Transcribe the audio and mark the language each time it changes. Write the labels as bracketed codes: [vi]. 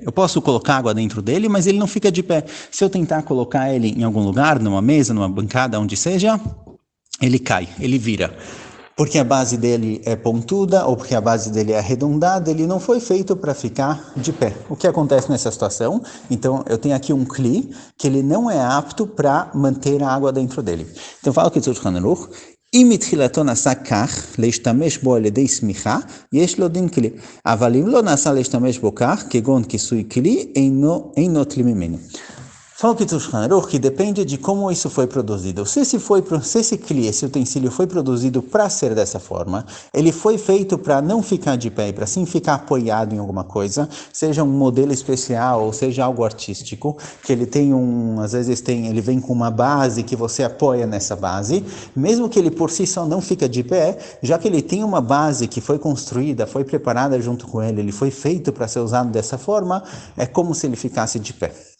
[pt] Eu posso colocar água dentro dele, mas ele não fica de pé. Se eu tentar colocar ele em algum lugar, numa mesa, numa bancada, onde seja, ele cai, ele vira. Porque a base dele é pontuda ou porque a base dele é arredondada, ele não foi feito para ficar de pé. O que acontece nessa situação? Então, eu tenho aqui um kli que ele não é apto para manter a água dentro dele. Então, fala o Kitzur Shulchan Aruch, [he] אם מתחילתו נעשה כך, להשתמש בו על ידי סמיכה, יש לו דין כלי. אבל אם לא נעשה להשתמש בו כך, כגון כיסוי כלי, אינו תלי ממנו. [pt] Fala o Kitzur Shulchan Aruch que depende de como isso foi produzido. Se esse kli, esse utensílio foi produzido para ser dessa forma, ele foi feito para não ficar de pé, para sim ficar apoiado em alguma coisa, seja um modelo especial ou seja algo artístico, que ele tem às vezes ele vem com uma base que você apoia nessa base, mesmo que ele por si só não fica de pé, já que ele tem uma base que foi construída, foi preparada junto com ele foi feito para ser usado dessa forma, é como se ele ficasse de pé.